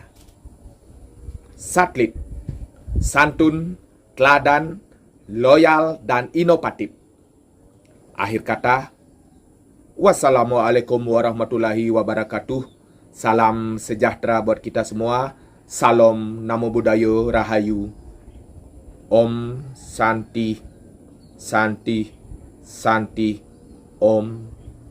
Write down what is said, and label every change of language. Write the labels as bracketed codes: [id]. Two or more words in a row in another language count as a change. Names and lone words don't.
[id] Satelit, santun, teladan, loyal, dan inovatif. [ar] Akhir kata, والسلام عليكم ورحمة الله وبركاته. [id] Salam sejahtera buat kita semua. Salam Namo Buddhaya Rahayu. [sa] ॐ शान्तिः शान्तिः शान्तिः ॐ